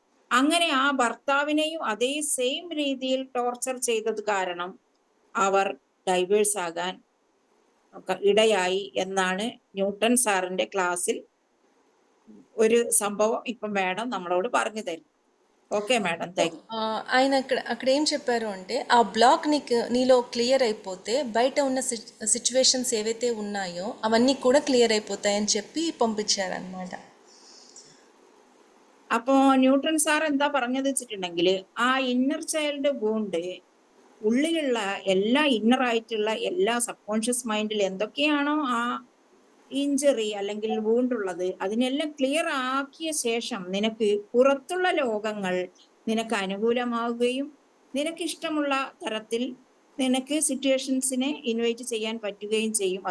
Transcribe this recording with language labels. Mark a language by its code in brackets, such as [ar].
[ml] അങ്ങനെ ആ ഭർത്താവിനെയും അതേ സെയിം രീതിയിൽ ടോർച്ചർ ചെയ്തത് കാരണം അവർ ഡൈവേഴ്സ് ആകാൻ ഇടയായി എന്നാണ് ന്യൂട്ടൺ സാറിന്റെ ക്ലാസ്സിൽ ഒരു സംഭവം ഇപ്പം മാഡം നമ്മളോട് പറഞ്ഞു തരും. [te] Okay madam, thank you. ఆయన అక్కడ ఏం చెప్పారు అంటే ఆ బ్లాక్ నీలో క్లియర్ అయిపోతే బయట ఉన్న సిచ్యువేషన్స్ ఏవైతే ఉన్నాయో అవన్నీ కూడా ക്ലിയർ అయిపోతాయని చెప్పి పంపించారనమాట. [ml] അപ്പോ ന്യൂട്ടൺ സാർ എന്താ പറഞ്ഞത് വെച്ചിട്ടുണ്ടെങ്കിൽ ആ ഇന്നർ ചൈൽഡ് ബോണ്ട് ഉള്ളിലുള്ള എല്ലാ ഇന്നർ ആയിട്ടുള്ള എല്ലാ സബ് കോൺഷ്യസ് മൈൻഡിൽ എന്തൊക്കെയാണോ ആ ഇഞ്ചറി അല്ലെങ്കിൽ വൂണ്ടുള്ളത് അതിനെല്ലാം ക്ലിയർ ആക്കിയ ശേഷം നിനക്ക് പുറത്തുള്ള ലോകങ്ങൾ നിനക്ക് അനുകൂലമാവുകയും നിനക്ക് ഇഷ്ടമുള്ള തരത്തിൽ നിനക്ക് സിറ്റുവേഷൻസിനെ ഇൻവൈറ്റ് ചെയ്യാൻ പറ്റുകയും ചെയ്യും.